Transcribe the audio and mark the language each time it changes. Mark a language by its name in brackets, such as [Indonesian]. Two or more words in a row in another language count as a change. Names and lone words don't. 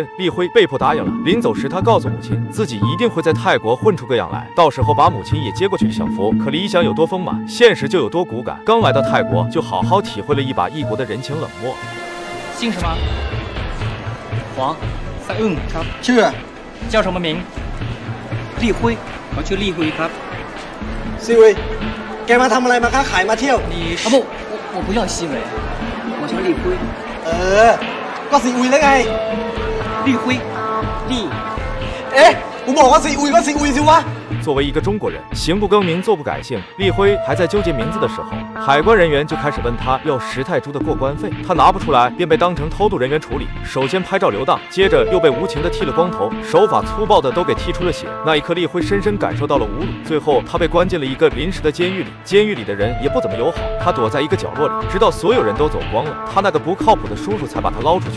[Chinese] 立辉被迫答应了。临走时，他告诉母亲，自己一定会在泰国混出个样来，到时候把母亲也接过去享福。可理想有多丰满，现实就有多骨感。刚来到泰国，就好好体会了一把异国的人情冷漠。姓什么？黄。 [Thai] 赛ครับ ชื่อ [Chinese] 叫什么名？立辉，我 [Thai] ชื่อ立辉ครับ ซีวีแกมาทำอะไรมาค้าขายมาเที่ยว [Chinese] 你啊不，我不叫西伟，我叫立辉。 [Thai] ก็ซีอุยแล้วไง [Chinese] 立辉，立。 [Thai] กูบอกว่าซีอุยก็ซีอุยสิวะ。 [Chinese] 作为一个中国人，行不更名，坐不改姓，立辉还在纠结名字的时候，海关人员就开始问他要10泰铢的过关费，他拿不出来，便被当成偷渡人员处理。首先拍照留档，接着又被无情的剃了光头，手法粗暴的都给剃出了血。那一刻，立辉深深感受到了侮辱。最后，他被关进了一个临时的监狱里，监狱里的人也不怎么友好，他躲在一个角落里，直到所有人都走光了，他那个不靠谱的叔叔才把他捞出去。